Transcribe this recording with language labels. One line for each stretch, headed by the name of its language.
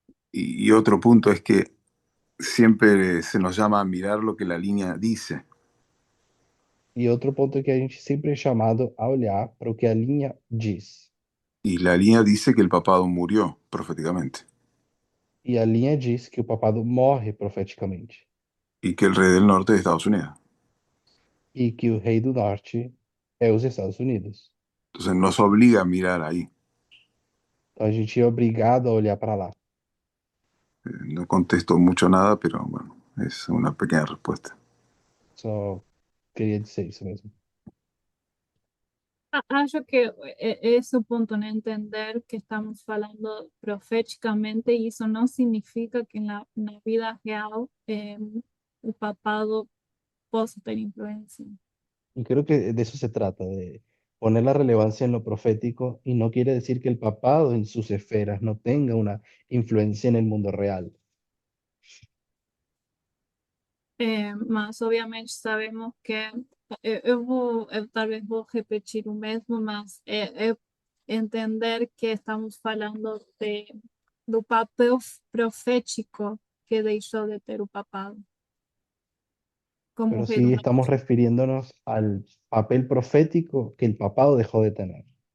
Spanish: Y otro punto es que siempre se nos llama a mirar lo que la línea dice.
Portuguese: E outro ponto é que a gente sempre é chamado a olhar para o que a linha diz.
Spanish: Y la línea dice que el papado murió proféticamente
Portuguese: E a linha diz que o papado morre profeticamente.
Spanish: y que el rey del norte es Estados Unidos.
Portuguese: E que o rei do norte é os Estados Unidos.
Spanish: Entonces nos obliga a mirar ahí.
Portuguese: Então a gente é obrigado a olhar para lá.
Spanish: No contesto mucho nada, pero bueno, es una pequeña respuesta.
Portuguese: Só queria dizer isso mesmo. acho que esse é o ponto, né? Entender que estamos falando profeticamente e isso não significa que na vida real o papado possa ter influência.
Spanish: Y creo que de eso se trata, de poner la relevancia en lo profético y no quiere decir que el papado en sus esferas no tenga una influencia en el mundo real.
Portuguese: Mas obviamente sabemos que eu talvez vou repetir o mesmo, mas é entender que estamos falando do papel profético que deixou de ter o papado como
Spanish: Pero
Portuguese: rei do
Spanish: sí
Portuguese: norte.
Spanish: estamos refiriéndonos al papel profético que el papado dejó de tener.